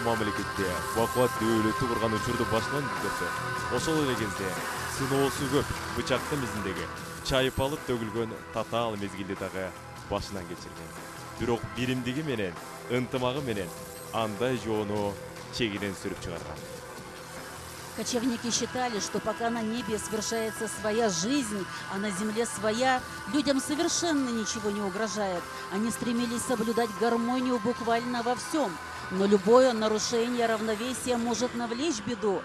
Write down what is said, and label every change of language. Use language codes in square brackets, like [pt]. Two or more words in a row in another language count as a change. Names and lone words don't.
[ky] мамлекетте бакубат дөөлөттү курган учурду башынан өткөрсө, ошол эле кезде сыноосу көп бычактын изиндеги чайпалып төгүлгөн татаал мезгилди дагы башынан кечирген. Бирок биримдиги менен, ынтымагы менен андай жоону чегинен сүрүп чыгарган. [ru] Кочевники считали, что пока на небе совершается своя жизнь, а на земле своя, людям совершенно ничего не угрожает. Они стремились соблюдать гармонию буквально во всем. Но любое нарушение равновесия может навлечь беду.